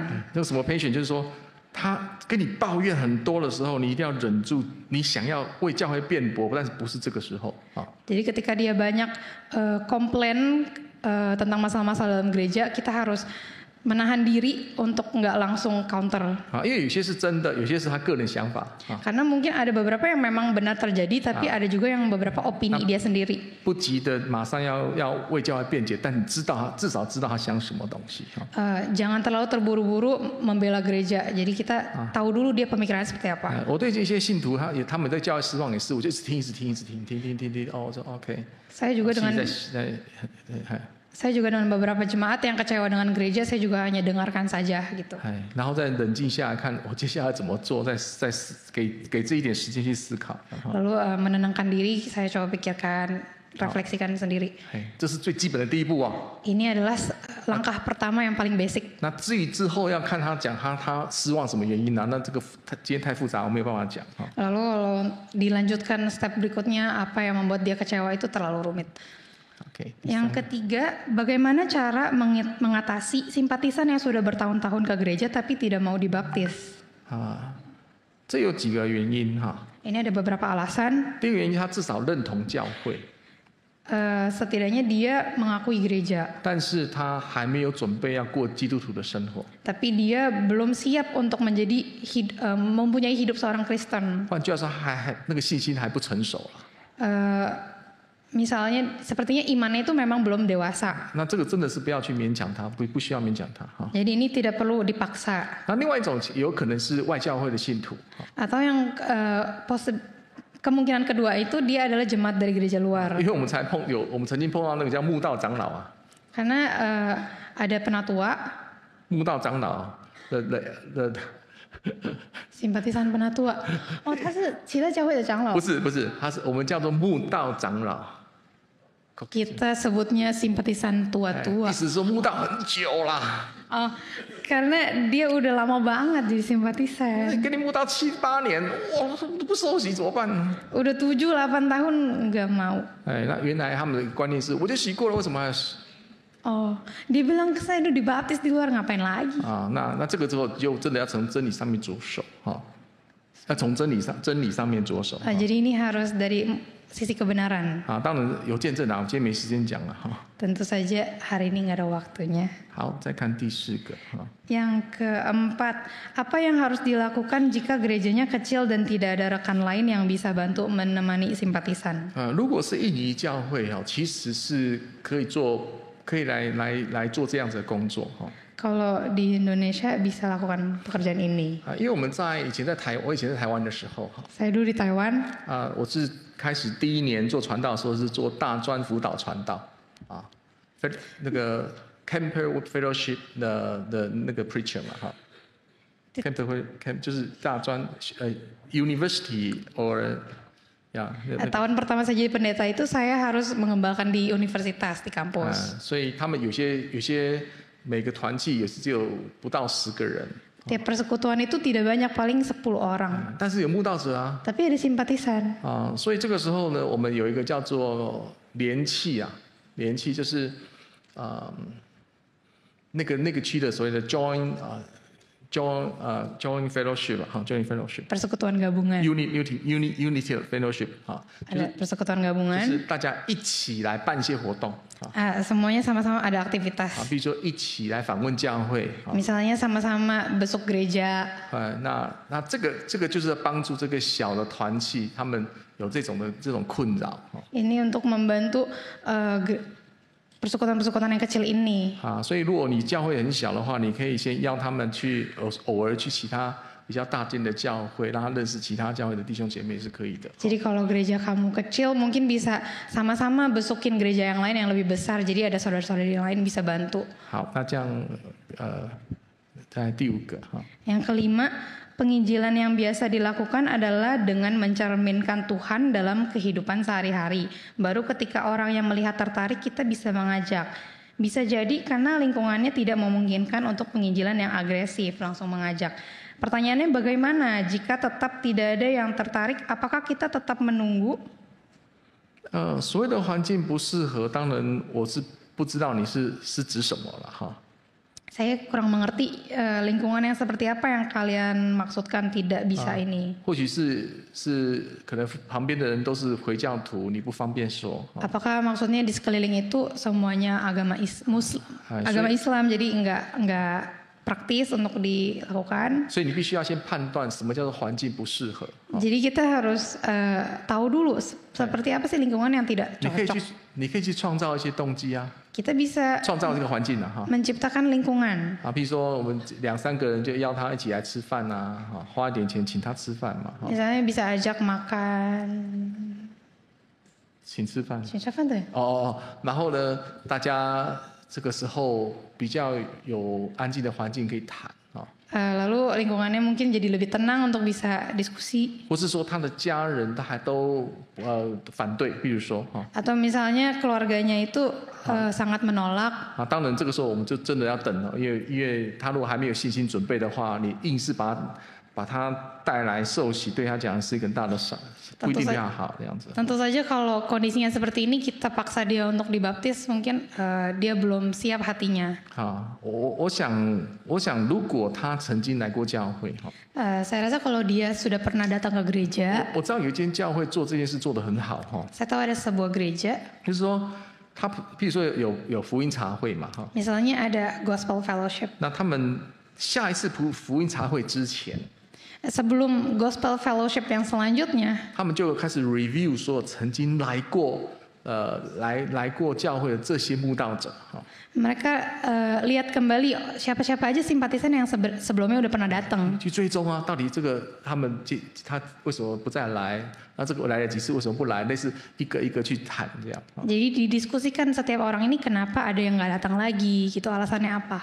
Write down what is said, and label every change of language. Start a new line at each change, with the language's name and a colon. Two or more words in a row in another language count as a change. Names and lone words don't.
Chinese: 那什么 patience 就是说，他跟你抱怨很多的时候，你一定要忍住，你想要为教会辩驳，但是不是这个时候啊。
Indonesian: Jadi ketika dia banyak komplain tentang masalah-masalah dalam gereja, kita harus menahan diri untuk nggak langsung counter.
Chinese: 因为有些是真的，有些是他个人想法。
Indonesian: Karena mungkin ada beberapa yang memang benar terjadi, tapi ada juga yang beberapa opini dia sendiri.
Chinese: 不急的马上要为教会辩解，但你至少知道他想什么东西。
Indonesian: Jangan terlalu terburu-buru membela gereja. Jadi kita tahu dulu dia pemikirannya seperti apa.
Chinese: 我对这些信徒他们对教会失望也是，我就一直听，我说 OK。
Indonesian: Saya juga dengan beberapa jemaat yang kecewa dengan gereja, saya juga hanya dengarkan saja gitu.
Chinese: 然后再冷静下来看我接下来怎么做，再给自己一点时间去思考。
Indonesian: Lalu menenangkan diri, saya coba pikirkan, refleksikan sendiri.
Chinese: 这是最基本的第一步啊。
Indonesian: Ini adalah langkah pertama yang paling basic.
Chinese: 那至于之后要看他讲他失望什么原因呢？那这个今天太复杂，我没有办法讲。
Indonesian: Lalu kalau dilanjutkan step berikutnya, apa yang membuat dia kecewa itu terlalu rumit. Yang ketiga, bagaimana cara mengatasi simpatisan yang sudah bertahun-tahun ke gereja tapi tidak mau dibaptis?
Chinese: 这有几个原因哈。
Indonesian: Ini ada beberapa alasan.
Chinese: 第一个原因，他至少认同教会，
Indonesian: Setidaknya dia mengakui gereja,
Chinese: 但是他还没有准备要过基督徒的生活。
Indonesian: tapi dia belum siap untuk mempunyai hidup seorang Kristen.
Chinese: 换句话说，那个信心还不成熟了。
Indonesian: Misalnya, sepertinya imannya itu memang belum dewasa.
Chinese: 那这个真的是不要去勉强他，不需要勉强他哈。
Indonesian: Jadi ini tidak perlu dipaksa.
Chinese: 那另外一种有可能是外教会的信徒，
Indonesian: Atau yang kemungkinan kedua itu dia adalah jemaat dari gereja luar.
Chinese: 因为我们曾经碰到那个叫慕道长老啊，
Indonesian: Karena ada penatua,
Chinese: 慕道长老的
Indonesian: simpatisan penatua.
Chinese: Oh, 他是其他教会的长老。不是，我们叫做慕道长老。
Indonesian: Kita sebutnya simpatisan tua-tua.
Chinese: 意思是说慕道很久啦。
Indonesian: Oh, karena dia udah lama banget jadi simpatisan.
Chinese: 跟你慕道7、8年，哇，不受洗怎么办？
Indonesian: Udah 7-8 tahun nggak mau.
Chinese: 那原来他们的观念是，我就洗过了，为什么还要洗？
Indonesian: Oh, dia bilang ke saya udah dibaptis di luar, ngapain lagi?
Chinese: 那这个之后就真的要从真理上面着手要从真理上面着手。
Indonesian: Jadi ini harus dari sisi kebenaran.
Chinese: 当然有见证啊，我今天没时间讲了哈。
Indonesian: Tentu saja hari ini nggak ada waktunya.
Chinese: 好，再看第4个
Indonesian: Yang keempat, apa yang harus dilakukan jika gerejanya kecil dan tidak ada rekan lain yang bisa bantu menemani simpatisan?
Chinese: 如果是印尼教会其实是可可以来做这样子的工作哈。
Indonesian: Kalau di Indonesia bisa lakukan pekerjaan ini.
Chinese: 因为我以前在台湾的时候哈。
Indonesian: Saya dulu di Taiwan.
Chinese: 我是开始第一年做传道的时候是做大专辅导传道啊，那个
English: Camper Fellowship
Chinese: 的那个 preacher 嘛哈。Camp 就是大专
English: University or
Chinese: ya.
Indonesian: Tahun pertama saya jadi pendeta itu saya harus mengembangkan di universitas di kampus.
Chinese: 所以他们有些每个团契也是只有不到10个人。
Indonesian: Tiap persekutuan itu tidak banyak, paling 10 orang.
Chinese: 但是有慕道者啊。
Indonesian: Tapi ada simpatisan.
Chinese: 所以这个时候呢，我们有一个叫做联契啊，联契就是那个区的所谓的
English: join fellowship
Chinese: 哈 ，
English: join fellowship。
Indonesian: Persekutuan gabungan.
English: Unity fellowship 哈。
Indonesian: Ada persekutuan gabungan.
Chinese: 就是大家一起来办一些活动。
Indonesian: Semuanya sama-sama ada aktivitas.
Chinese: 比如说一起来访问教会。
Indonesian: Misalnya sama-sama besok gereja.
Chinese: 那这个就是帮助这个小的团契，他们有这种困扰。
Indonesian: Ini untuk membantu persekutuan-persekutuan yang kecil ini.
Chinese: 所以如果你教会很小的话，你可以先邀他们去偶尔去其他比较大间的教会，让他认识其他教会的弟兄姐妹是可以的。
Indonesian: Jadi kalau gereja kamu kecil, mungkin bisa sama-sama besukin gereja yang lain yang lebih besar. Jadi ada saudara-saudari yang lain bisa bantu. 好，那这样在第5个哈。 Yang kelima, penginjilan yang biasa dilakukan adalah dengan mencerminkan Tuhan dalam kehidupan sehari-hari. Baru ketika orang yang melihat tertarik, kita bisa mengajak. Bisa jadi karena lingkungannya tidak memungkinkan untuk penginjilan yang agresif, langsung mengajak. Pertanyaannya bagaimana jika tetap tidak ada yang tertarik, apakah kita tetap menunggu?
Chinese: 所谓的环境不适合，当然我是不知道你是指什么了哈。
Indonesian: Saya kurang mengerti lingkungan yang seperti apa yang kalian maksudkan tidak bisa ini.
Chinese: 或许是可能旁边的人都是回教徒，你不方便说。
Indonesian: Apakah maksudnya di sekeliling itu semuanya agama Islam, jadi enggak praktis untuk dilakukan.
Chinese: 所以你必须要先判断什么叫做环境不适合。
Indonesian: Jadi kita harus tahu dulu seperti apa sih lingkungan yang tidak cocok.
Chinese: 你可以去创造一些动机啊。
Indonesian: Kita bisa
Chinese: 创造这个环境啊，
Indonesian: menciptakan lingkungan.
Chinese: 比如说我们2-3个人就邀他一起来吃饭啊，花一点钱请他吃饭嘛。
Indonesian: Misalnya bisa ajak makan.
Chinese: 请吃饭。请吃饭对。然后呢，大家这个时候比较有安静的环境可以谈。
Indonesian: Lalu lingkungannya mungkin jadi lebih tenang untuk bisa diskusi.
Chinese: 或是说他的家人他还都反对，比如说
Indonesian: Atau misalnya keluarganya itu sangat menolak.
Chinese: 当然这个时候我们就真的要等了，因为他如果还没有信心准备的话，你硬是把他带来受洗，对他讲是一个很大的伤，不一定比较好这样子。
Indonesian: Tentu saja kalau kondisinya seperti ini kita paksa dia untuk dibaptis, mungkin dia belum siap hatinya.
Chinese: 我想如果他曾经来过教会
Indonesian: saya rasa kalau dia sudah pernah datang ke gereja.
Chinese: 我知道有一间教会做这件事做得很好
Indonesian: Saya tahu ada sebuah gereja.
Chinese: 就是说他比如说有福音茶会嘛
Indonesian: Misalnya ada
English: gospel fellowship.
Chinese: 那他们下一次福音茶会之前
Indonesian: Sebelum
English: gospel fellowship
Indonesian: yang selanjutnya,
Chinese: 他们就开始 review 所有曾经来过教会的这些慕道者。
Indonesian: mereka lihat kembali siapa-siapa aja simpatisan yang sebelumnya udah pernah datang.
Chinese: 去追踪啊，到底这个他为什么不再来？那这个来了几次为什么不来？类似一个一个去谈这样。
Indonesian: Jadi didiskusikan setiap orang ini kenapa ada yang nggak datang lagi, gitu alasannya apa?